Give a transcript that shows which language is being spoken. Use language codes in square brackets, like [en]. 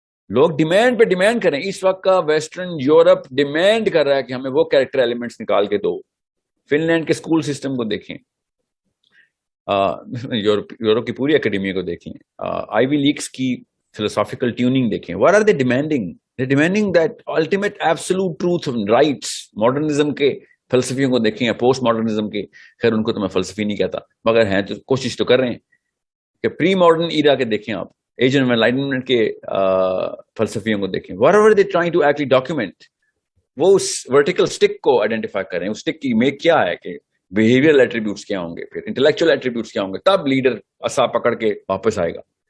[ur] لوگ ڈیمانڈ پہ ڈیمانڈ کریں. اس وقت کا ویسٹرن یورپ ڈیمانڈ کر رہا ہے کہ ہمیں وہ کیریکٹر ایلیمنٹس نکال کے دو. فن لینڈ کے اسکول سسٹم کو دیکھیں، یورپ کی پوری اکیڈمی کو دیکھیں، آئی وی لیگس کی فلسافیکل ٹیوننگ دیکھیں. [en] what are they demanding? They're demanding that ultimate absolute truth and rights. [ur] Modernism کے فلسفیوں کو دیکھیں یا پوسٹ ماڈرنزم کے، خیر ان کو تو میں فلسفی نہیں کہتا مگر ہیں تو کوشش تو کر رہے ہیں، کہ پری ماڈرن ایرا کے دیکھیں آپ، ایج آف انلائٹمنٹ کے فلسفیوں کو دیکھیں, [en] whatever they trying to actually document, [ur] وہ اس ورٹیکل سٹک کو آئیڈینٹیفائی کریں, اس سٹک کی میک کیا ہے, کہ بہیویئرل ایٹریبیوٹس کیا ہوں گے, پھر انٹلیکچوئل ایٹریبیوٹس کیا ہوں گے, تب لیڈر عصا پکڑ کے واپس آئے گا.